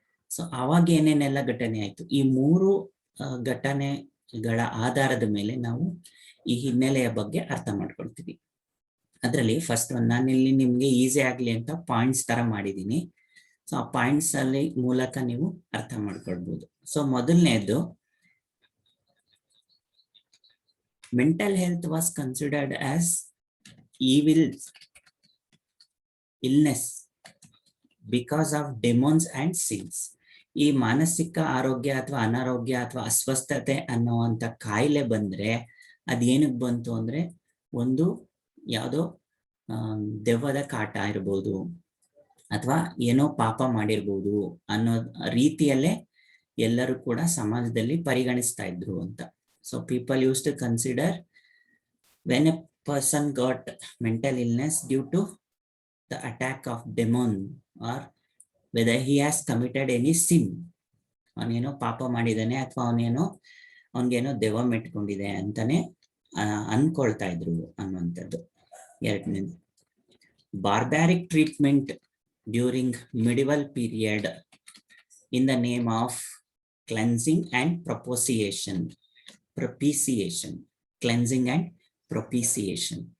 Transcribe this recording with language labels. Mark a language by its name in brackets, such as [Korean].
[Kannada] So ಅವಾಗ ಏನೇನೆಲ್ಲ ಘಟನೆ ಆಯ್ತು, ಈ ಮೂರು ಘಟನೆಗಳ ಆಧಾರದ ಮೇಲೆ ನಾವು ಈ ಹಿನ್ನೆಲೆಯ ಬಗ್ಗೆ ಅರ್ಥ ಮಾಡ್ಕೊಳ್ತೀವಿ. ಅದರಲ್ಲಿ ಫಸ್ಟ್ ಒಂದು ನಾನಿಲ್ಲಿ ನಿಮ್ಗೆ ಈಸಿ ಆಗ್ಲಿ ಅಂತ ಪಾಯಿಂಟ್ಸ್ ತರ ಮಾಡಿದ್ದೀನಿ. ಸೊ ಆ ಪಾಯಿಂಟ್ಸ್ ಅಲ್ಲಿ ಮೂಲಕ ನೀವು ಅರ್ಥ ಮಾಡ್ಕೊಳ್ಬಹುದು. [English] So ಮೊದಲನೇದು, mental health was considered as evil illness because of demons and sins. [Kannada] ಈ ಮಾನಸಿಕ ಆರೋಗ್ಯ ಅಥವಾ ಅನಾರೋಗ್ಯ ಅಥವಾ ಅಸ್ವಸ್ಥತೆ ಅನ್ನುವಂಥ ಕಾಯಿಲೆ ಬಂದ್ರೆ ಅದೇನಕ್ಕೆ ಬಂತು ಅಂದ್ರೆ, ಒಂದು ಯಾವುದೋ ದೆವ್ವದ ಕಾಟ ಇರ್ಬೋದು ಅಥವಾ ಏನೋ ಪಾಪ ಮಾಡಿರ್ಬೋದು ಅನ್ನೋ ರೀತಿಯಲ್ಲೇ ಎಲ್ಲರೂ ಕೂಡ ಸಮಾಜದಲ್ಲಿ ಪರಿಗಣಿಸ್ತಾ ಇದ್ರು ಅಂತ. [English] So people used to consider when a person got mental illness due to the attack of demon or whether he has committed any sin, [Kannada] ಅವನೇನೋ ಪಾಪ ಮಾಡಿದಾನೆ ಅಥವಾ ಅವನಿಗೇನೋ ದೆವ್ವ ಮೆಟ್ಕೊಂಡಿದೆ ಅಂತಾನೆ ಅನ್ಕೊಳ್ತಾ ಇದ್ರು ಅನ್ನುವಂಥದ್ದು. [English] ಎರಡನೇದು, barbaric treatment during medieval period in the name of cleansing and propitiation, cleansing and propitiation.